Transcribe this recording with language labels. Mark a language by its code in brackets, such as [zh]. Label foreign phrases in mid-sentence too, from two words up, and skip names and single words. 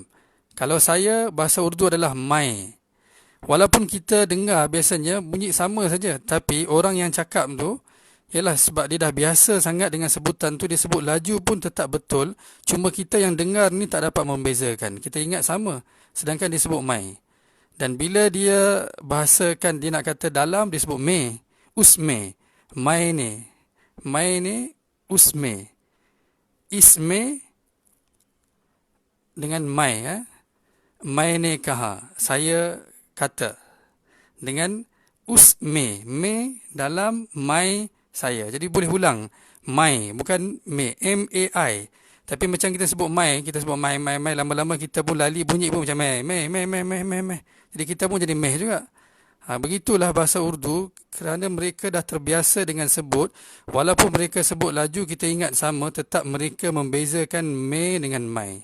[ms] Kalau saya, bahasa Urdu adalah mai. Walaupun kita dengar biasanya bunyi sama saja, tapi orang yang cakap tu, ialah sebab dia dah biasa sangat dengan sebutan tu, dia sebut laju pun tetap betul. Cuma kita yang dengar ni tak dapat membezakan. Kita ingat sama, sedangkan dia sebut mai. Dan bila dia bahasakan, dia nak kata dalam, dia sebut [ur] میں، اس میں. میں نے۔ میں نے اس میں. [ms] Isme dengan mai. [ur] میں نے کہا. [ms] Saya kata. Dengan usme. Me dalam mai saya. Jadi boleh ulang. Mai. Bukan me. M-A-I. Tapi macam kita sebut mai. Kita sebut mai. Lama-lama kita pun lali bunyi pun macam mai. Mai. Jadi kita pun jadi meh juga. Begitulah bahasa Urdu kerana mereka dah terbiasa dengan sebut. Walaupun mereka sebut laju, kita ingat sama, tetap mereka membezakan me dengan mai.